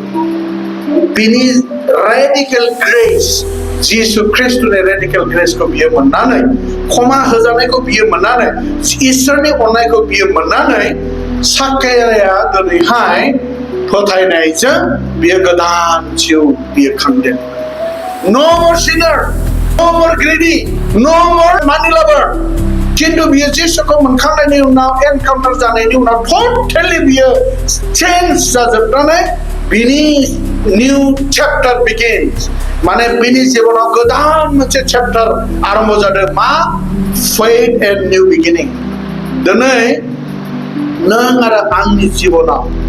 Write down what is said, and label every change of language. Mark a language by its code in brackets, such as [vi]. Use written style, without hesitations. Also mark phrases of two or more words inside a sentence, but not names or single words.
[brx] बिनि [en] radical grace [brx] जिसु ख्रिस्टनि रेडिकेल ग्रेसखौ बियो मोननानै क्षमा होजानायखौ बियो मोननानै इसोरनि अननायखौ बियो मोननानै साखायाया दिनैहाय फोथायनायजों बियो गोदान जिउ बियो खांदों [en] No more sinner, no more greedy, no more money lover. [brx] किन्तु बियो जिसुखौ मोनखांनायनि उनाव एनकाउन्टार जानायनि उनाव टटेलि बियो चेन्ज जाजोबनानै बिनि [en] new chapter begins [brx] माने बिनि जिबनाव गोदान मोनसे चैप्टार आरम्भ जादों मा [en] faith and new beginning [brx] दिनै नों आरो आंनि जिबनाव